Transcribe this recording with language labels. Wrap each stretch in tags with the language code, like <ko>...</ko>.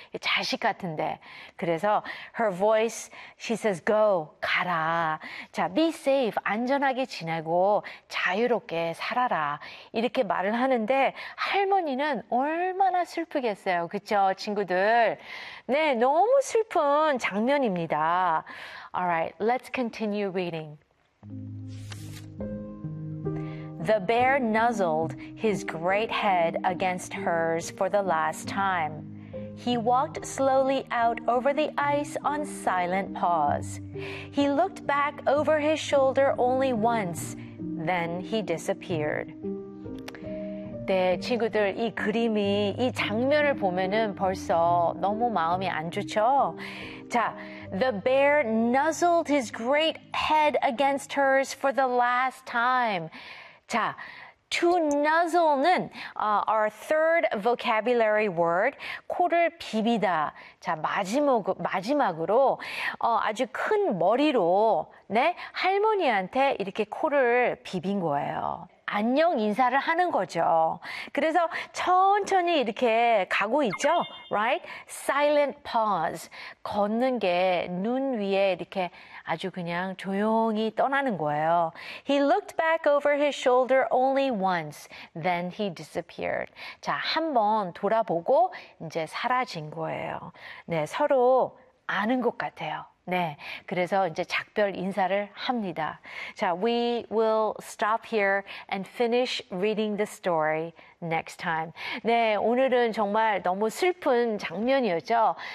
<ko>자식 같은데. 그래서</ko> <en>her voice, she says, go,</en> <ko>가라.</ko> <en>자, be safe.</en> <ko>안전하게 지내고 자유롭게 살아라. 이렇게 말을 하는데, 할머니 는 얼마나 슬프겠어요. 그렇죠, 친구들. 네, 너무 슬픈 장면입니다.</ko> <en>All right, let's continue reading. The bear nuzzled his great head against hers for the last time. He walked slowly out over the ice on silent paws. He looked back over his shoulder only once, then he disappeared.</en> <ko>네, 친구들, 이 그림이, 이 장면을 보면은 벌써 너무 마음이 안 좋죠?</ko> <en>자, the bear nuzzled his great head against hers for the last time. 자, to nuzzle는 our third vocabulary word,</en> <ko>코를 비비다. 자, 마지막으로 아주 큰 머리로, 네, 할머니한테 이렇게 코를 비빈 거예요. 안녕 인사를 하는 거죠. 그래서 천천히 이렇게 가고 있죠.</ko> <en>Right? Silent pause.</en> <ko>걷는 게 눈 위에 이렇게 아주 그냥 조용히 떠나는 거예요.</ko> <en>He looked back over his shoulder only once. Then he disappeared.</en> <ko>자, 한번 돌아보고 이제 사라진 거예요. 네, 서로 아는 것 같아요. 네, 그래서 이제 작별 인사를 합니다.</ko> <en>자, we will stop here and finish reading the story next time.</en> <ko>네, 오늘은 정말 너무 슬픈 장면이었죠.</ko>